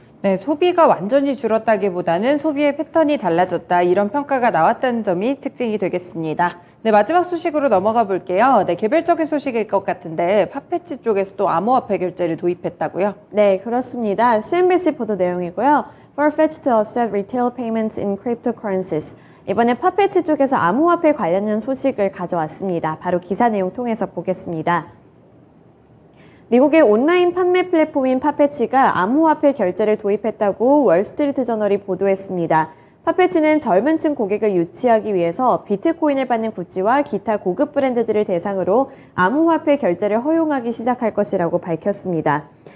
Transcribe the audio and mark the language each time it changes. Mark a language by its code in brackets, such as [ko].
[ko] 네, 소비가 완전히 줄었다기보다는 소비의 패턴이 달라졌다 이런 평가가 나왔다는 점이 특징이 되겠습니다. 네, 마지막 소식으로 넘어가 볼게요. 네, 개별적인 소식일 것 같은데 팝패치 쪽에서도 암호화폐 결제를 도입했다고요? 네, 그렇습니다. CNBC 보도 내용이고요. [en] Farfetch to accept retail payments in cryptocurrencies. [ko] 이번에 팝패치 쪽에서 암호화폐 관련된 소식을 가져왔습니다. 바로 기사 내용 통해서 보겠습니다. 미국의 온라인 판매 플랫폼인 팝패치가 암호화폐 결제를 도입했다고 월스트리트 저널이 보도했습니다. 팝패치는 젊은 층 고객을 유치하기 위해서 비트코인을 받는 구찌와 기타 고급 브랜드들을 대상으로 암호화폐 결제를 허용하기 시작할 것이라고 밝혔습니다.